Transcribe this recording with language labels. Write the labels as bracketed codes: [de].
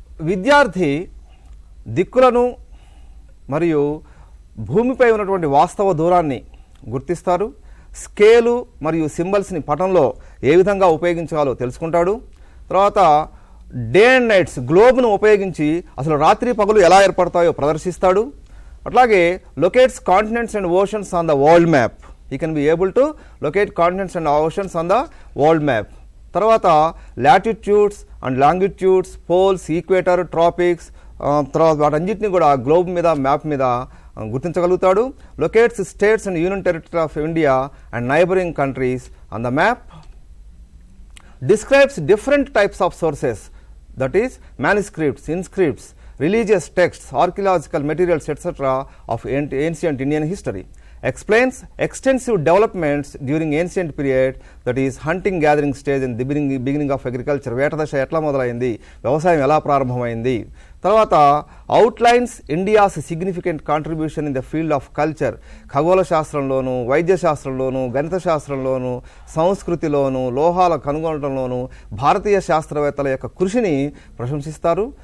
[te] విద్యార్థి దిక్కులను మరియు భూమిపై ఉన్నటువంటి వాస్తవ దూరాన్ని గుర్తిస్తారు. స్కేలు మరియు సింబల్స్ని పటంలో ఏ విధంగా ఉపయోగించాలో తెలుసుకుంటాడు. తర్వాత డే అండ్ నైట్స్ గ్లోబ్ను ఉపయోగించి అసలు రాత్రి పగలు ఎలా ఏర్పడతాయో ప్రదర్శిస్తాడు. [en] అట్లాగే locates continents and oceans on the world map. he can be able to locate continents and oceans on the world map. [te] తర్వాత latitudes and longitudes, poles, equator, tropics, తర్వాత వాటన్నిటిని కూడా గ్లోబ్ మీద మ్యాప్ మీద గుర్తించగలుగుతాడు. [en] Locates states and union territory of India and neighbouring countries on the map. describes different types of sources, that is manuscripts, inscripts, religious texts, archaeological materials, etc. of ancient Indian history. Explains extensive developments during ancient period, that is hunting gathering stage and the beginning of agriculture. [te] వేట దశ ఎట్లా మొదలైంది, వ్యవసాయం ఎలా ప్రారంభమైంది. తర్వాత [en] Outlines India's significant contribution in the field of culture. [te] ఖగోళ శాస్త్రంలోను, వైద్య శాస్త్రంలోను, గణిత శాస్త్రంలోను, సంస్కృతిలోను, లోహాల కనుగొనడంలోను భారతీయ శాస్త్రవేత్తల యొక్క కృషిని ప్రశంసిస్తారు.